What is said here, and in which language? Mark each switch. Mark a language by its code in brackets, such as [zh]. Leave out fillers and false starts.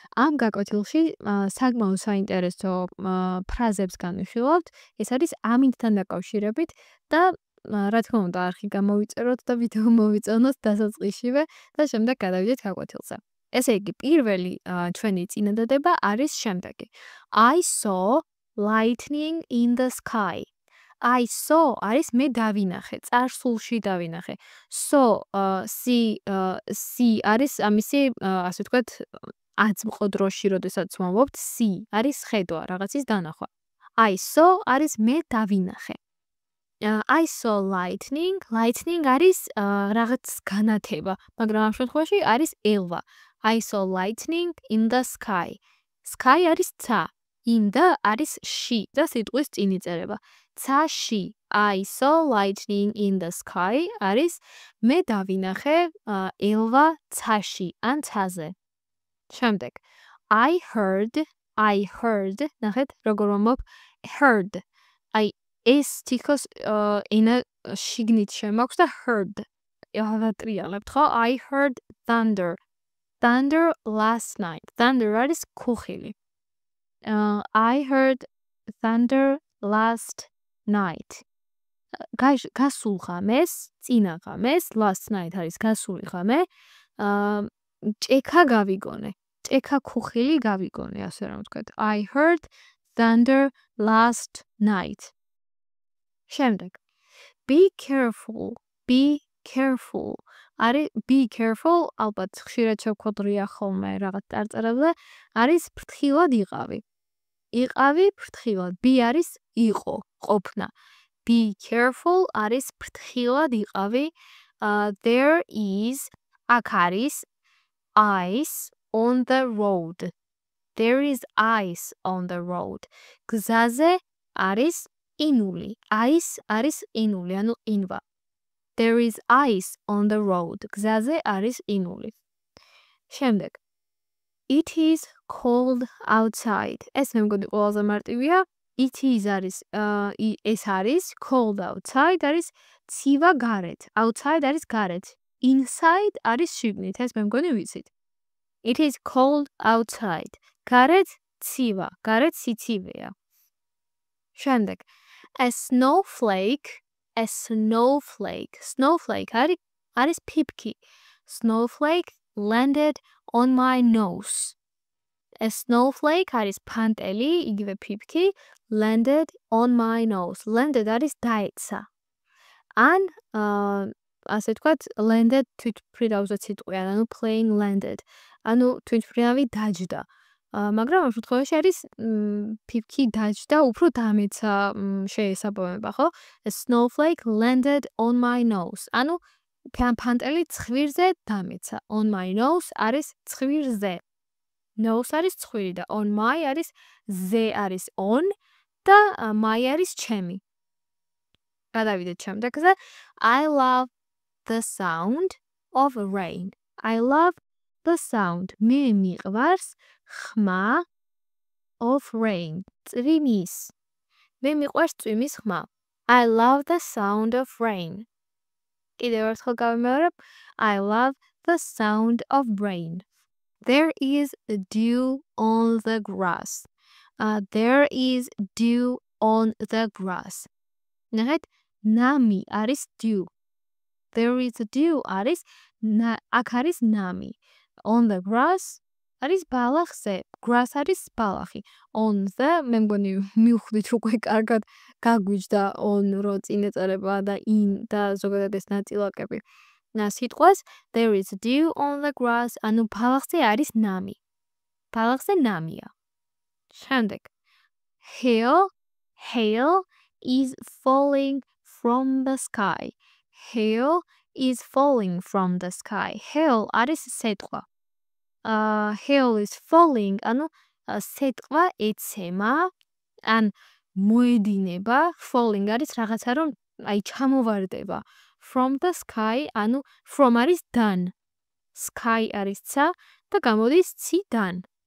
[ka] ამ გაკვეთილში საკმაოდ საინტერესო ფრაზებს განვიხილავთ. ეს არის ამინდთან დაკავშირებით და რა თქმა უნდა, არხი გამოვიწეროთ და ვიდეო მოვიწონოთ დასაწყისშივე და შემდეგ გადავიდეთ გაკვეთილზე. ესე იგი, პირველი ჩვენი წინადადება არის შემდეგი. [en] I saw lightning in the sky. [ka] I saw არის მე დავინახე, წარსულში დავინახე. So, see არის ამისი, ასე ვთქვათ, აწმყო დროში, როდესაც ვამბობთ, see არის ხედვა, რაღაცის დანახვა. [en] I saw [ka] არის მე დავინახე. [en] I saw lightning. [ka] Lightning არის რაღაც განათება, მაგრამ ამ შემთხვევაში არის ელვა. [en] I saw lightning in the sky. [ka] Sky არის ცა. In the არის ში და სიტყვის წინ იწერება. Ცა-ში. [en] I saw lightning in the sky [ka] არის მე დავინახე ელვა ცაში ან ცაზე. შემდეგ. [en] I heard. [ka] ნახეთ, როგორ ვამბობ heard. აი ეს თითქოს ენა შიგნით შემოაქვს და heard. ავატრიალებთ ხო? [en] I heard thunder. Thunder last night. [ka] Thunder არის ქუხილი. [en] I heard thunder last night. [ka] გასულ ღამეს, წინა ღამეს, last night არის გასული ღამე. ჭექა გავიგონე. ჭექა ქუხილი გავიგონე, ასე რომ ვთქვათ. [en] I heard thunder last night. შემდეგ. Be careful. Be careful. [ka] არის be careful, ალბათ ხშირად შევხვდრია ხოლმე რაღაც წარწერებზე, არის ფრთხილად იყავი. იყავი ფრთხილად. Be არის იყო, ყოფნა. [en] Be careful [ka] არის ფრთხილად იყავი. [en] There is [ka] აქ არის [en] ice on the road. There is ice on the road. [ka] გზაზე არის ყინული. Ice არის ყინული, ანუ ყინვა. [en] There is ice on the road. [ka] გზაზე არის ყინული. [en] შემდეგ. It is cold outside. [ka] ეს მე მგონი ყველაზე მარტივია. It is არის ეს არის [en] cold outside [ka] არის ცივა გარეთ. Outside არის გარეთ. Inside არის შიგნით. ეს მე მგონი ვიცით. [en] It is cold outside. [ka] გარეთ ცივა, გარეთ სიცივეა. შემდეგ. [en] A snowflake. A snowflake. [ka] Snowflake არის ფიფკი. [en] Snowflake landed on my nose. A snowflake [ka] არის ფანტელი, იგივე ფიფკი, [en] landed on my nose. [ka] Landed არის დაეცა. ან ასე ვთქვათ, landed თვითმფრინავზე სიტყვია, ანუ plane landed. ანუ თვითმფრინავი დაჯდა. მაგრამ ამ შემთხვევაში არის ფიფკი დაჯდა, უფრო დამეცა შეესაბამება, ხო? [en] A snowflake landed on my nose. [ka] ანუ ფანტელი ცხვირზე დამეცა. On my nose არის ცხვირზე. Nose არის ცხვირი და on my არის ზე არის on და my არის ჩემი. გადავიდეთ შემდეგზე. [en] I love the sound of rain. I love the sound. [ka] მე მიყვარს ხმა [en] of rain. წვიმის. [ka] მე მიყვარს წვიმის ხმა. [en] I love the sound of rain. [ka] კიდევ ერთხელ გავიმეორებ. [en] I love the sound of rain. There is dew on the grass. There is dew on the grass. [ka] ნახეთ, ნამი არის dew. [en] There is dew [ka] არის აქ არის ნამი. On the grass არის ბალახზე. Grass არის ბალახი. On the მე მგონი მივხვდით უკვე კარგად გაგვიჯდა on რო წინ ეწერება და in და ზოგადად ეს ნაწილაკები. სიტყვას [en] there is dew on the grass, [ka] ანუ ბალახზე არის ნამი. ბალახზე ნამია. შემდეგ. [en] Hail is falling from the sky. Hail is falling from the sky. [ka] Hail არის სეტყვა. [en] Hail is falling, [ka] ანუ სეტყვა ეცემა, ან მოედინება. Falling არის რაღაცა რომ აი ჩამოვარდება. [en] From the sky, [ka] ანუ from არის დან. Sky არის ცა და გამოდის ციდან.